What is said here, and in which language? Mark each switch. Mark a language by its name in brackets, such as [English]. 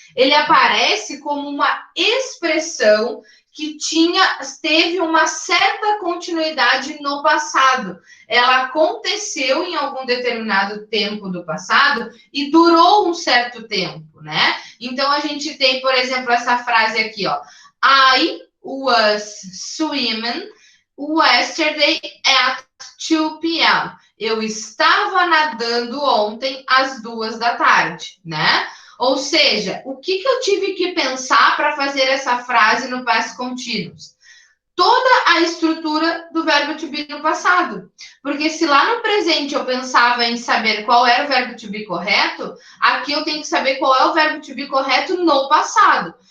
[Portuguese] Ele aparece como uma expressão que teve uma certa continuidade no passado. Ela aconteceu em algum determinado tempo do passado e durou um certo tempo, né? Então, a gente tem, por exemplo, essa frase aqui, ó. [English] I was swimming yesterday at 2 p.m. [Portuguese] Eu estava nadando ontem às 2 da tarde, né? Ou seja, o que eu tive que pensar para fazer essa frase no past continuous? Toda a estrutura do verbo to be no passado. Porque se lá no presente eu pensava em saber qual era o verbo to be correto, aqui eu tenho que saber qual é o verbo to be correto no passado.